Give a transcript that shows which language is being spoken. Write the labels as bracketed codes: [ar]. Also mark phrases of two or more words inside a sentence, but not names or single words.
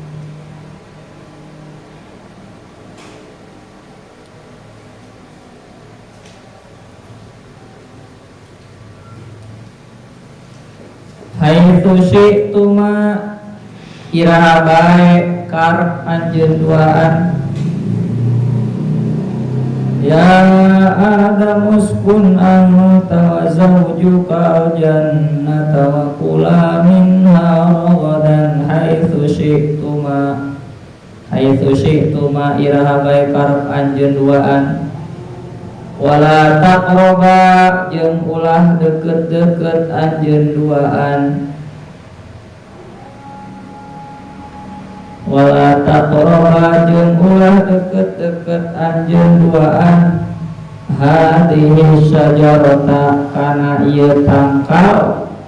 [ar] حيث شئتما [su] iraha bae karep anjeun duaan ya Adam [ar] اسكن أنت وزوجك الجنة وكلا منها رغدا حيث [su] syi'tuma iraha bae karep anjeun duaan [ar] ولا تقربا [su] jeung ulah deket-deket anjeun duaan, [ar] ولا تقربا [su] jeung ulah deket-deket anjeun duaan, [ar] هذه الشجرة [su] kana ieu tangkal,